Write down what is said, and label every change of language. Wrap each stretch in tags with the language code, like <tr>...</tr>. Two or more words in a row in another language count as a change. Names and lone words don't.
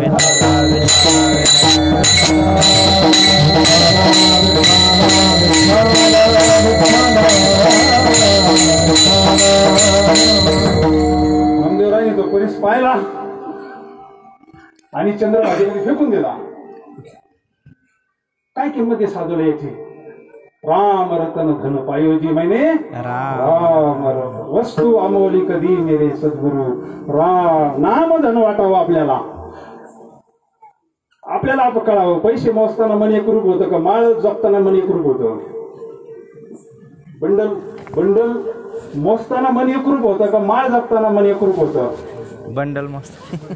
<mr>नामदेवरायने तो परीस पाहिला आणि चंद्रभागेमध्ये फेकून दिला. काय किंमत आहे साधूला याची.</mr> <hi>राम रतन धन पायोजी मैंने राम वस्तू अमोली कधी मेरे सद्गुरु.</hi> <mr>राम नाम धन वाटावं आपल्याला. आपण कळावं. पैसे मोजताना मन एकरूप होतं का माळ जपताना मन एकरूप होतं. बंडल मोजताना मन एकरूप होतं का माळ जपताना मन एकरूप होतं. बंडल मस्त</mr>